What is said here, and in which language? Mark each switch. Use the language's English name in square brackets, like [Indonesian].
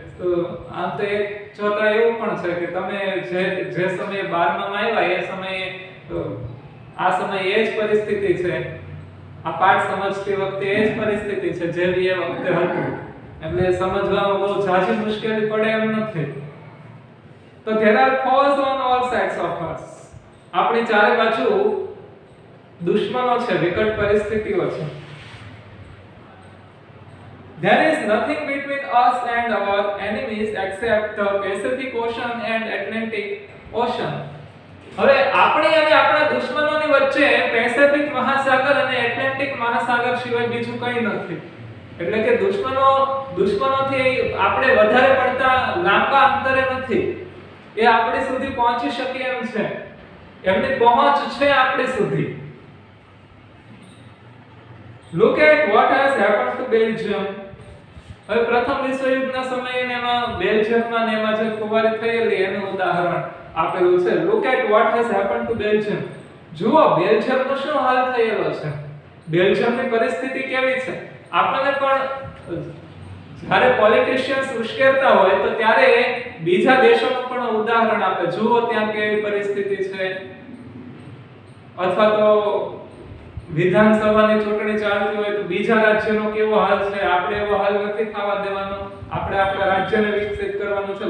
[Gujarati] તો આમ તો એક જોતા એવું પણ છે કે તમે જે સમયે 12માં આવ્યા એ સમયે આ સમયે એ જ પરિસ્થિતિ છે, આ પાઠ સમજતી વખતે એ જ પરિસ્થિતિ છે જેવી એ વખતે હતી. એટલે સમજવામાં બહુ ઝાઝી મુશ્કેલી પડે એમ નથી. [English] તો there are foes on all sides of us. [Gujarati] આપણી ચારે બાજુ દુશ્મનો છે, વિકટ પરિસ્થિતિઓ છે. [English] There is nothing between us and our enemies except the Pacific Ocean and Atlantic Ocean. [Gujarati] હવે આપણી અને આપણા દુશ્મનોની વચ્ચે પેસિફિક મહાસાગર અને એટલાન્ટિક મહાસાગર સિવાય બીજું કંઈ નથી. એટલે કે દુશ્મનોથી આપણે વધારે પડતા લાંબા અંતરે નથી. એ આપણી સુધી પહોંચી શકે એમ છે. એમની પહોંચ છે આપણી સુધી. [English] Look at what has happened to Belgium. [Gujarati] હવે પ્રથમ વિશ્વયુદ્ધના સમયે એમાં બેલ્જિયમમાં ને એમાં જે ખુવારી થયેલી એનું ઉદાહરણ આપેલું છે. [English] Look at what has happened to Belgium. [Gujarati] જુઓ બેલ્જિયમનો શું હાલ થયેલો છે, બેલ્જિયમની પરિસ્થિતિ કેવી છે. આપણને પણ જ્યારે પોલિટિશિયન્સ ઉશ્કેરતા હોય તો ત્યારે બીજા દેશોનું પણ ઉદાહરણ આપે. જુઓ ત્યાં કેવી પરિસ્થિતિ છે. અથવા તો વિધાનસભાની ચૂંટણી ચાલતી હોય તો બીજા રાજ્યનો કેવો હાલ છે, આપણે એવો હાલ નથી થવા દેવાનો, આપણે આપણા રાજ્યને વિકસિત કરવાનું છે.